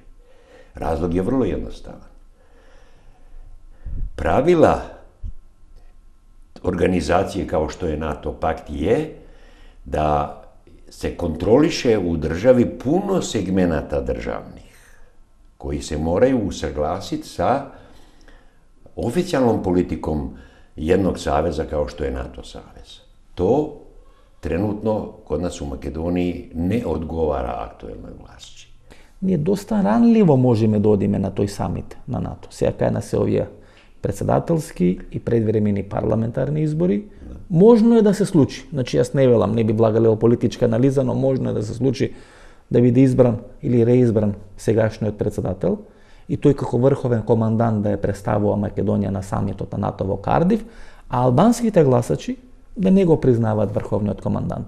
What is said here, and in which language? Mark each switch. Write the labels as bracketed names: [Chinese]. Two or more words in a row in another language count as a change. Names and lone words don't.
[Serbian] Razlog je vrlo jednostavan. Pravila organizacije kao što je NATO pakt je da se kontroliše u državi puno segmenata državnih koji se moraju usaglasiti sa oficijalnom politikom jednog saveza kao što je NATO savez. To trenutno kod nas u Makedoniji ne odgovara aktuelnoj vlasti. [Macedonian] Ние доста ранливо можеме да одиме на тој самит на НАТО. Сега кај нас се овие председателски и предвремени парламентарни избори. Можно е да се случи. Значи јас не велам, не би влагале во политичка анализа, но можно е да се случи да биде избран или реизбран сегашниот председател и тој како врховен командант да ја представува Македонија на самитот на НАТО во Кардиф, а албанските гласачи да не го признаваат врховниот командант.